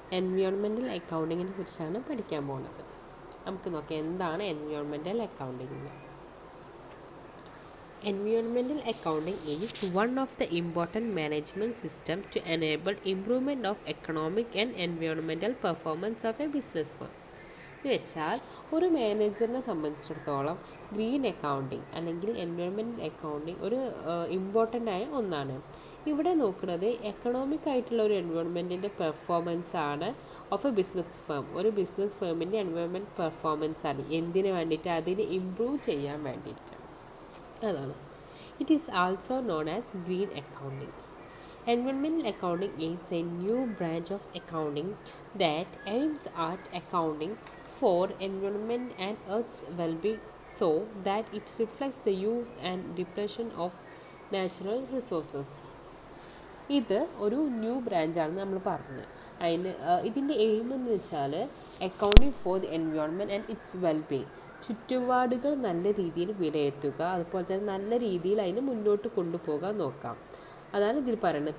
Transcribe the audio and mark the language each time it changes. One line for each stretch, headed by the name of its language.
Malayalam: Environmental അക്കൗണ്ടിങ്ങിനെ കുറിച്ചാണ് പഠിക്കാൻ പോകുന്നത്. നമുക്ക് നോക്കാം എന്താണ് environmental accounting.
English: Environmental accounting is one of the important management systems to enable improvement of economic and environmental performance of a business firm.
Malayalam: എന്ന് വെച്ചാൽ ഒരു മാനേജറിനെ സംബന്ധിച്ചിടത്തോളം ഗ്രീൻ അക്കൗണ്ടിങ് അല്ലെങ്കിൽ എൻവയോൺമെൻറ്റൽ അക്കൗണ്ടിങ് ഒരു ഇമ്പോർട്ടൻ്റ് ആയ ഒന്നാണ്. ഇവിടെ നോക്കുന്നത് എക്കണോമിക് ആയിട്ടുള്ള ഒരു എൻവയോൺമെൻറ്റിൻ്റെ പെർഫോമൻസ് ആണ്
English: Of a business firm.
Malayalam: ഒരു ബിസിനസ് ഫേമിൻ്റെ എൻവയോൺമെൻറ്റ് പെർഫോമൻസ് ആണ് എന്തിനു വേണ്ടിയിട്ട്, അതിനെ ഇമ്പ്രൂവ് ചെയ്യാൻ വേണ്ടിയിട്ട്. അതാണ്.
English: It is also known as green accounting. Environmental accounting is a new branch of accounting that aims at accounting for environment and Earth's well-being so that it reflects the use and depletion of natural resources.
Malayalam: ഇത് ഒരു new ബ്രാഞ്ചാണെന്ന് നമ്മൾ പറഞ്ഞത്. ഇതിൻ്റെ aim എന്ന് വെച്ചാൽ
English: accounting for the environment and its wellbeing,
Malayalam: ചുറ്റുപാടുകൾ നല്ല രീതിയിൽ വിലയിരുത്തുക, അതുപോലെ തന്നെ നല്ല രീതിയിൽ അതിന് മുന്നോട്ട് കൊണ്ടുപോകാൻ നോക്കാം. അതാണ് ഇതിൽ പറയുന്നത്.